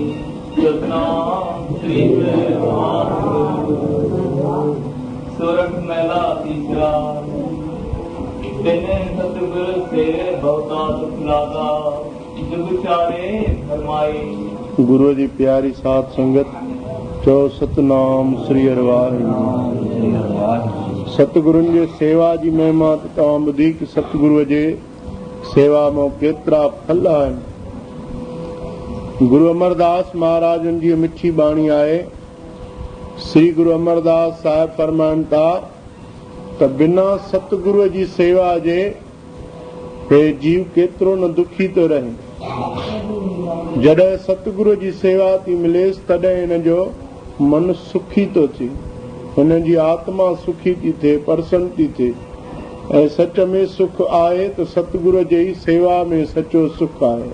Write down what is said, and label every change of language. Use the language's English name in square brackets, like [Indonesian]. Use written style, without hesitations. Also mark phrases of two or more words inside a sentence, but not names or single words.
[Punjabi] ਸਤਨਾਮ ਸ਼੍ਰੀ ਸੋਰਠ ਮੇਲਾ ਤੀਸਰਾ। ਤਿਨੇ ਸਤਗੁਰੁ ਸੇਵੇ ਬਹੁਤਾ ਦੁਖ ਲਾਗਾ, ਜੁਗ ਚਾਰੇ ਫਰਮਾਈ। [Sindhi] गुरु जी प्यारी साध संगत, चो सतनाम श्री वाहिगुरू। सतगुरुनि जे सेवा जी महिमा तव्हां ॿुधी कि सतगुरुअ जे सेवा में केतिरा फल आहिनि। गुरु अमरदास महाराजनि जी मिठी बाणी आहे। श्री गुरु अमरदास साहिब फरमाइनि था त बिना सतगुरुअ जी सेवा जे हे जीव केतिरो न दुखी थो रहे। जॾहिं सतगुरुअ जी सेवा थी मिलेसि तॾहिं हिन जो मन सुखी थो थिए, हिन जी आत्मा सुखी थी थिए, प्रसन्न थी थिए। ऐं सच में सुख आहे त सतगुरुअ जे ई सेवा में सचो सुख आहे।